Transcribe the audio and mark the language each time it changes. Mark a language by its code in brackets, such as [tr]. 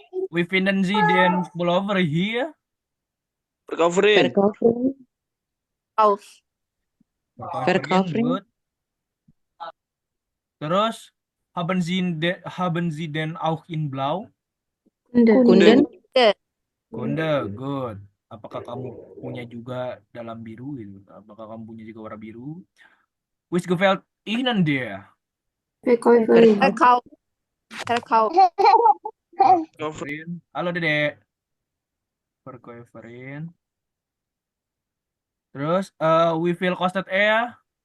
[de] Wie finden Sie den Pullover hier? Verkäuferin. Kauf. Verkäuferin. [en] Good. [id] Terus, [de] haben Sie den auch in Blau? Kunde. Kunde, [en] good. [id] Apakah kamu punya juga dalam biru gitu? Apakah kamu punya juga warna biru? [de] Which gefällt Ihnen der? Verkäuferin. Verkauf. Verkauf. Verkäuferin. Halo Dede. Verkäuferin. [id] Terus, [de] wie viel kostet er?